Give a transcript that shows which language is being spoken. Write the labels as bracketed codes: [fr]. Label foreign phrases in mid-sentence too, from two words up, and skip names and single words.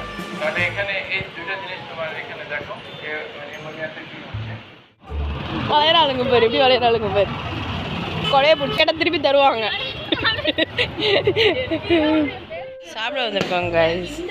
[bn] তাহলে এখানে এই দুটো জিনিস তোমার এখানে দেখো নিউমোনিয়াতে কি হচ্ছে। [ta] வளையறாளுங்க பேர் எப்படி வளையறாளுங்க பேர். கொலையை பிடிச்சி கேட்டால் திருப்பி தருவாங்க. சாப்பிட வந்திருக்கோங்க guys.